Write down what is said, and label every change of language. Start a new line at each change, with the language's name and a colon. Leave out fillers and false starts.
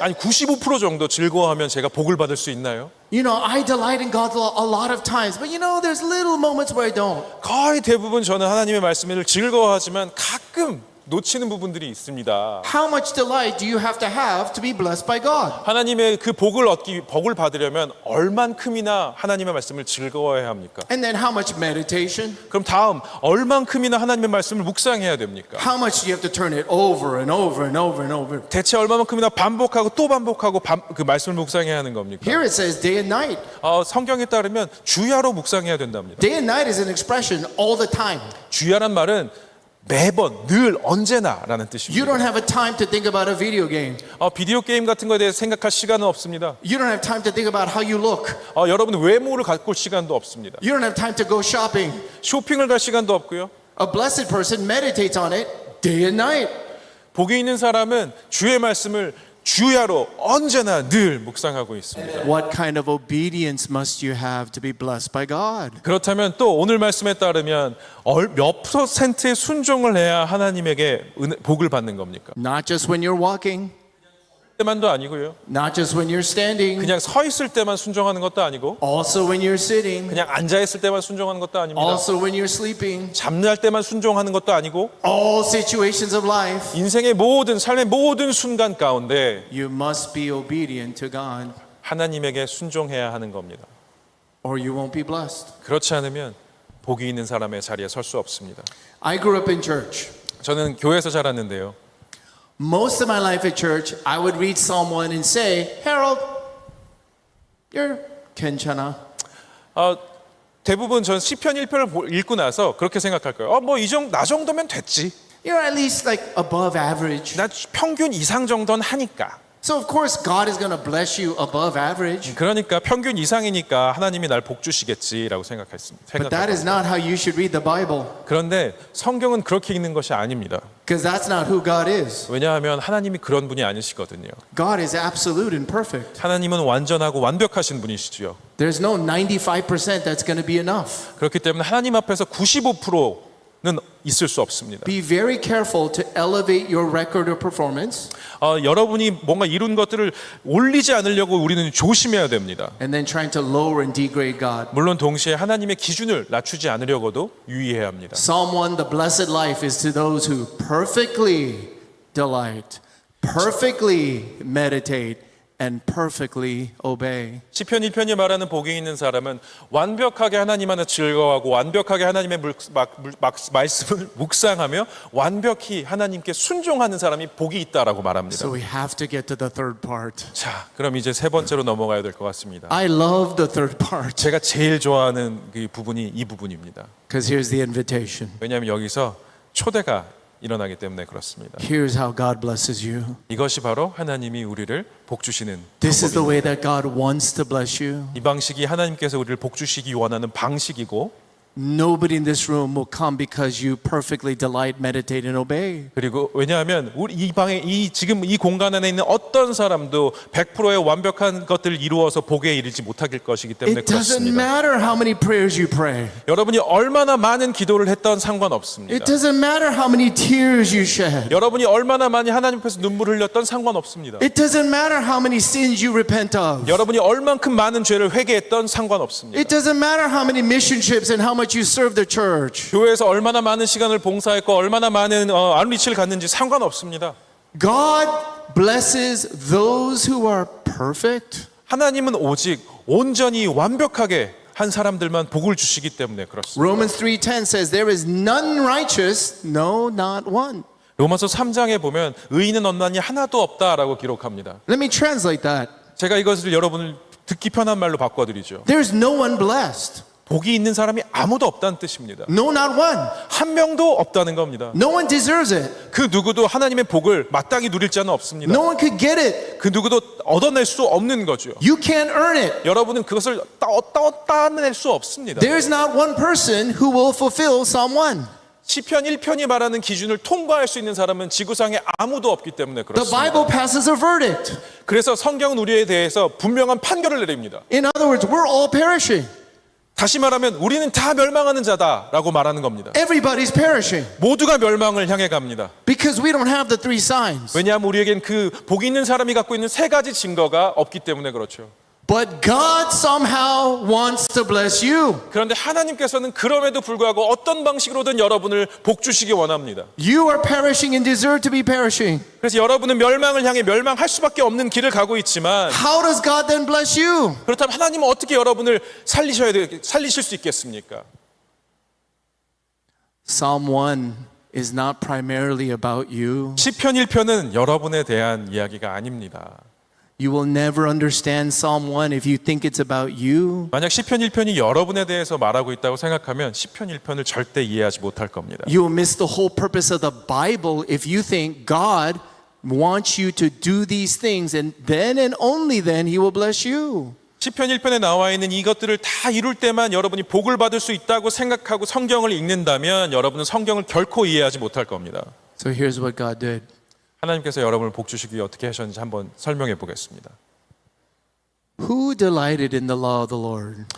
Korean: 아니 95% 정도 즐거워하면 제가 복을 받을 수 있나요?
English: You know, I delight in God a lot of times, but you know, there's little moments where I don't.
Korean: 거의 대부분 저는 하나님의 말씀을 즐거워하지만 가끔 놓치는 부분들이 있습니다.
English: How much delight do you have to be blessed by God?
Korean: 하나님의 그 복을 받으려면 얼만큼이나 하나님의 말씀을 즐거워해야 합니까?
English: And then how much meditation?
Korean: 그럼 다음 얼만큼이나 하나님의 말씀을 묵상해야 됩니까?
English: How much do you have to turn it over and over and over and over?
Korean: 대체 얼마만큼이나 반복하고 또 반복하고 그 말씀을 묵상해야 하는 겁니까?
English: Here it says day and night.
Korean: 성경에 따르면 주야로 묵상해야 된답니다.
English: Day and night is an expression all the time.
Korean: 주야란 말은 매번, 늘, 언제나라는
English: You
Korean: 뜻입니다.
English: don't have a time to think about a video game.
Korean: 비디오 게임 같은 거에 대해 생각할 시간은 없습니다.
English: You don't have time to think about how you look.
Korean: 여러분 외모를 가꿀 시간도 없습니다.
English: You don't have time to go shopping.
Korean: 쇼핑을 갈 시간도 없고요.
English: A blessed person meditates on it day and night.
Korean: 복이 있는 사람은 주의 말씀을 주야로 언제나 늘 묵상하고 있습니다.
English: What kind of obedience must you have to be blessed by God?
Korean: 그렇다면 또 오늘 말씀에 따르면 몇 퍼센트의 순종을 해야 하나님에게 복을 받는 겁니까?
English: Not just when you're walking,
Korean: 때만도 아니고요.
English: not just when you're standing,
Korean: 그냥 서 있을 때만 순종하는 것도 아니고
English: also when you're sitting,
Korean: 그냥 앉아 있을 때만 순종하는 것도 아닙니다.
English: also when you're sleeping,
Korean: 잠잘 때만 순종하는 것도 아니고
English: all situations of life.
Korean: 인생의 모든 삶의 모든 순간 가운데
English: You must be obedient to God
Korean: 하나님에게 순종해야 하는 겁니다.
English: or you won't be blessed.
Korean: 그렇지 않으면 복이 있는 사람의 자리에 설 수 없습니다.
English: I grew up in church.
Korean: 저는 교회에서 자랐는데요.
English: Most of my life at church, I would read Psalm 1 and say, Harold, you're
Korean: 괜찮아. 대부분 전 시편 1편을 읽고 나서 그렇게 생각할 거예요. 나 정도면 됐지.
English: You're at least like above average.
Korean: 나 평균 이상 정도는 하니까.
English: So of course God is going to bless you above average.
Korean: 그러니까 평균 이상이니까 하나님이 날 복 주시겠지라고 생각했습니다.
English: But that is not how you should read the Bible.
Korean: 그런데 성경은 그렇게 읽는 것이 아닙니다.
English: Because that's not who God is.
Korean: 왜냐하면 하나님이 그런 분이 아니시거든요.
English: God is absolute and perfect.
Korean: 하나님은 완전하고 완벽하신 분이시죠.
English: There's no 95% that's going to be enough.
Korean: 그렇기 때문에 하나님 앞에서 95%는 있을 수 없습니다.
English: Be very careful to elevate your record of performance
Korean: 여러분이 뭔가 이룬 것들을 올리지 않으려고 우리는 조심해야 됩니다.
English: and then trying to lower and degrade God.
Korean: 물론 동시에 하나님의 기준을 낮추지 않으려고도 유의해야 합니다.
English: Psalm 1, the blessed life is to those who perfectly delight, perfectly meditate, and perfectly obey.
Korean: 시편 1편이 말하는 복이 있는 사람은 완벽하게 하나님 안에 즐거워하고 완벽하게 하나님의 말씀을 묵상하며 완벽히 하나님께 순종하는 사람이 복이 있다라고 말합니다.
English: So we have to get to the third part.
Korean: 자, 그럼 이제 세 번째로 넘어가야 될 것 같습니다.
English: I love the third part
Korean: 제가 제일 좋아하는 그 부분이 이 부분입니다.
English: because here's the invitation.
Korean: 왜냐하면 여기서 초대가 일어나기 때문에 그렇습니다.
English: Here's how God blesses you.
Korean: 이것이 바로 하나님이 우리를 복 주시는
English: This is the
Korean: 방법입니다.
English: way that God wants to bless you.
Korean: 이 방식이 하나님께서 우리를 복 주시기 원하는 방식이고
English: nobody in this room will come because you perfectly delight, meditate, and obey.
Korean: 그리고 왜냐하면 우리 이 방에 지금 이 공간 안에 있는 어떤 사람도 100%의 완벽한 것들을 이루어서 복에 이르지 못하길 것이기 때문에
English: It doesn't
Korean: 그렇습니다.
English: matter how many prayers you pray.
Korean: 여러분이 얼마나 많은 기도를 했던 상관없습니다.
English: It doesn't matter how many tears you shed.
Korean: 여러분이 얼마나 많이 하나님 앞에서 눈물을 흘렸던 상관없습니다.
English: It doesn't matter how many sins you repent of.
Korean: 여러분이 얼만큼 많은 죄를 회개했던 상관없습니다.
English: It doesn't matter how many mission trips and how much you serve the church.
Korean: 교회에서 얼마나 많은 시간을 봉사했고 얼마나 많은 아웃리치를 갔는지 상관없습니다.
English: God blesses those who are perfect.
Korean: 하나님은 오직 온전히 완벽하게 한 사람들만 복을 주시기 때문에 그렇습니다.
English: Romans 3:10 says there is none righteous, no not one.
Korean: 로마서 3장에 보면 의인은 없나니 하나도 없다라고 기록합니다.
English: Let me translate that.
Korean: 제가 이것을 여러분을 듣기 편한 말로 바꿔드리죠.
English: There's no one blessed.
Korean: 복이 있는 사람이 아무도 없다는 뜻입니다.
English: No not one.
Korean: 한 명도 없다는 겁니다.
English: No one deserves it.
Korean: 그 누구도 하나님의 복을 마땅히 누릴 자는 없습니다.
English: No one could get it.
Korean: 그 누구도 얻어낼 수 없는 거죠.
English: You can't earn it.
Korean: 여러분은 그것을 따낼 수 없습니다.
English: There's not one person who will fulfill Psalm 1.
Korean: 시편 1편이 말하는 기준을 통과할 수 있는 사람은 지구상에 아무도 없기 때문에
English: The
Korean: 그렇습니다.
English: Bible passes a verdict.
Korean: 그래서 성경은 우리에 대해서 분명한 판결을 내립니다.
English: In other words, we're all perishing.
Korean: 다시 말하면 우리는 다 멸망하는 자다라고 말하는 겁니다.
English: Everybody's perishing
Korean: 모두가 멸망을 향해 갑니다.
English: because we don't have the three signs.
Korean: 왜냐하면 우리에겐 그 복이 있는 사람이 갖고 있는 세 가지 증거가 없기 때문에 그렇죠.
English: But God somehow wants to bless you.
Korean: 그런데 하나님께서는 그럼에도 불구하고 어떤 방식으로든 여러분을 복 주시기 원합니다.
English: You are perishing and deserve to be perishing.
Korean: 그래서 여러분은 멸망을 향해 멸망할 수밖에 없는 길을 가고 있지만
English: How does God then bless you?
Korean: 그렇다면 하나님은 어떻게 여러분을 살리실 수 있겠습니까?
English: Psalm 1 is not primarily about you.
Korean: 시편 1편은 여러분에 대한 이야기가 아닙니다.
English: You will never understand Psalm 1 if you think it's about you.
Korean: 만약 시편 1편이 여러분에 대해서 말하고 있다고 생각하면 시편 1편을 절대 이해하지 못할 겁니다.
English: You will miss the whole purpose of the Bible if you think God wants you to do these things and then and only then He will bless you.
Korean: 시편 1편에 나와 있는 이것들을 다 이룰 때만 여러분이 복을 받을 수 있다고 생각하고 성경을 읽는다면 여러분은 성경을 결코 이해하지 못할 겁니다.
English: So here's what God did.
Korean: 하나님께서 여러분을 복 주시기 위해 어떻게 하셨는지 한번 설명해 보겠습니다.
English: Who delighted in the law of the Lord?